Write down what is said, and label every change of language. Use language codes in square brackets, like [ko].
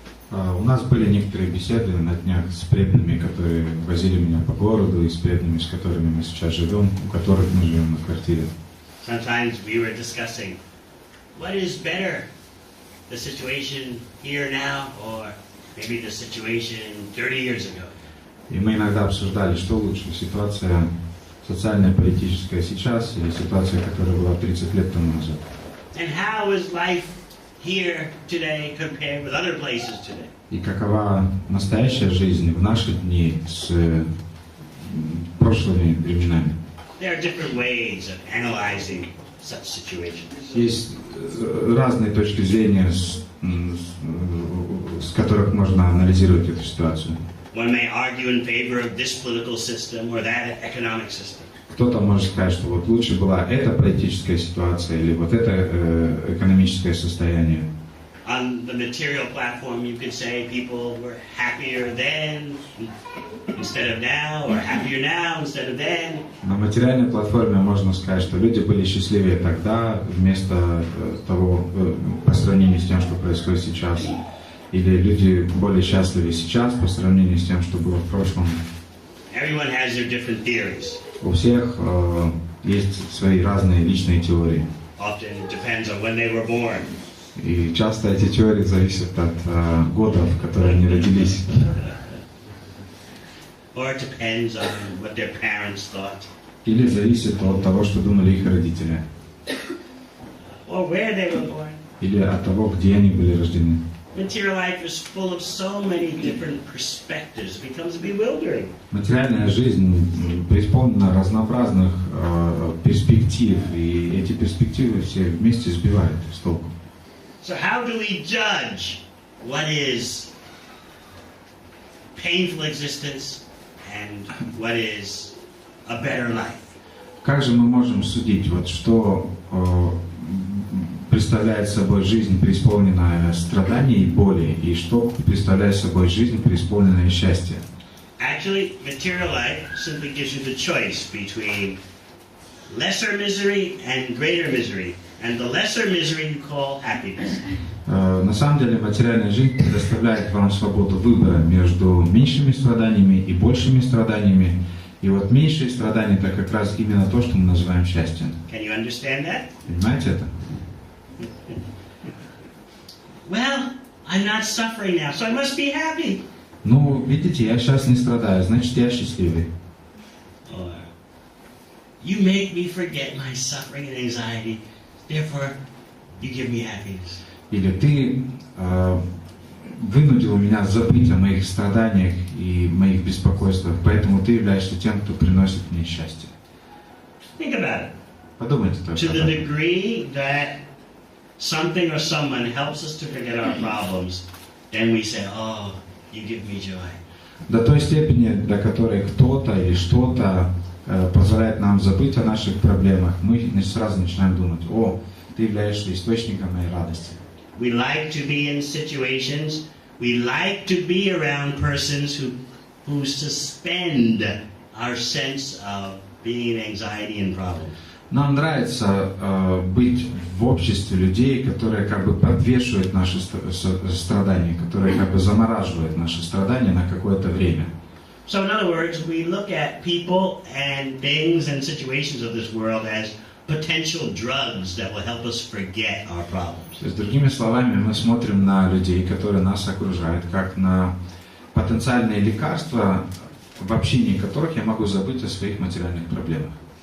[ru] У нас были некоторые беседы на днях с преданными, которые возили меня по городу, и с преданными, с которыми мы сейчас живем, у которых мы живем на квартире. [en] Sometimes we were discussing what is better, the situation here now, or maybe the situation 30 years ago. [ru] И мы иногда обсуждали, что лучше, ситуация социальная, политическая сейчас или ситуация, которая была 30 лет тому назад. [en] And how is life here today compared with other places today? [ru] И какова настоящая жизнь в наши дни с прошлыми временами? [en] There are different ways of analyzing such situations. [ru] Есть разные точки зрения, с которых можно анализировать эту ситуацию. [en] One may argue in favor of this political system or that economic system. [ru] Кто-то может сказать, что вот лучше была эта политическая ситуация или вот это экономическое состояние. [en] On the material platform, you could say people were happier then instead of now, or happier now instead of then. [ru] На материальной платформе можно сказать, что люди были счастливее тогда, вместо того, по сравнению с тем, что происходит сейчас. Или люди более счастливы сейчас, по сравнению с тем, что было в прошлом. [en] Everyone has their different theories. [ru] У всех есть свои разные личные теории. [en] Often it depends on when they were born. [ru] И часто эти теории зависят от года, в которые они родились. [en] Or it depends on what their parents thought. [ru] Или зависит от того, что думали их родители. [en] Or where they were born. [ru] Или от того, где они были рождены. [en] Material life is full of so many different perspectives. It becomes bewildering. [ru] Материальная жизнь преисполнена разнообразных перспектив, и эти перспективы все вместе сбивают с толку. [en] So how do we judge what is painful existence and what is a better life? [ru] Как же мы можем судить, вот что представляет собой жизнь, преисполненная страданий и боли, и что представляет собой жизнь, преисполненная счастья? [en] Actually, material life simply gives you the choice between lesser misery and greater misery. And the lesser misery you call happiness. [ru] На самом деле материальная жизнь предоставляет вам свободу выбора между меньшими страданиями и большими страданиями. И вот меньшие страдания — это как раз именно то, что мы называем счастьем. [en] Can you understand that? [ru] Понимаете это? [en] Well, I'm not suffering now, so I must be happy. [ru] Ну, видите, я сейчас не страдаю, значит, я счастливый. [en] Or, you make me forget my suffering and anxiety. Therefore, you give me happiness. [ru] Или ты вынудил меня забыть о моих страданиях и моих беспокойствах, поэтому ты являешься тем, кто приносит мне счастье. [en] Think about it. [ru] Подумайте только [en] To [ru] об [en] the [ru] этом. [en] degree that something or someone helps us to forget our problems, then we say, oh, you give me joy. [ru] До той степени, до которой кто-то или что-то позволяет нам забыть о наших проблемах, мы сразу начинаем думать: о, ты являешься источником моей радости. [en] We like to be in situations, we like to be around persons who suspend our sense of being in anxiety and problems. [ru] Нам нравится быть в обществе людей, которые как бы подвешивают наши страдания, которые как бы замораживают наши страдания на какое-то время. [en] So in other words, we look at people and things and situations of this world as potential drugs that will help us forget our problems. [ru] То есть, другими словами, мы смотрим на людей, которые нас окружают, как на потенциальные лекарства, в общении которых я могу забыть о своих материальных проблемах.